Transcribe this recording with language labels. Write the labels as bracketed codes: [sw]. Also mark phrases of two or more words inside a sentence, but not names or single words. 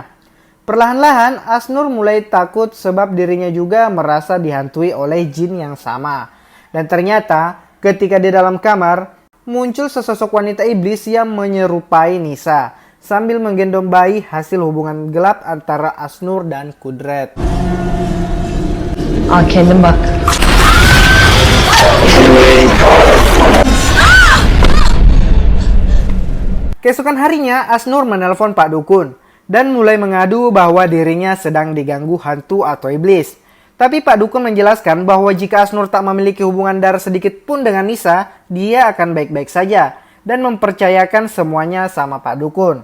[id] Perlahan-lahan Asnur mulai takut sebab dirinya juga merasa dihantui oleh jin yang sama. Dan ternyata ketika di dalam kamar muncul sesosok wanita iblis yang menyerupai Nisa sambil menggendong bayi hasil hubungan gelap antara Asnur dan Kudret. [tr] Al kendin bak. [id] Keesokan harinya Asnur menelpon Pak Dukun dan mulai mengadu bahwa dirinya sedang diganggu hantu atau iblis. Tapi Pak Dukun menjelaskan bahwa jika Asnur tak memiliki hubungan darah sedikit pun dengan Nisa, dia akan baik-baik saja dan mempercayakan semuanya sama Pak Dukun.